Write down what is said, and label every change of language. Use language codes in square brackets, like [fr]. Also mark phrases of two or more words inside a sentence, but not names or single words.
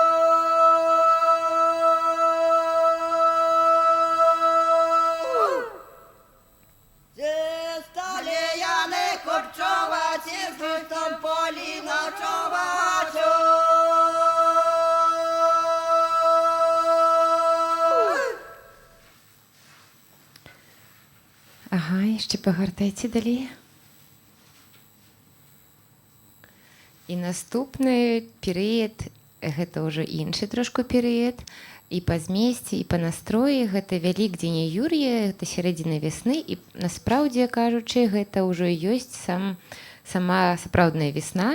[uk] Сталі я не копчуваті, в житом полі ночувачу. [be] Ага, яшчэ пагартайце далей. І наступны перыяд, гэта ўжо іншы трошку перыяд, і па змесце, і па настроі, гэта Вялікдзень і Юр'е, гэта сярэдзіна вясны, і насправдзе кажучы, гэта ўжо ёсць сама сапраўдная весна.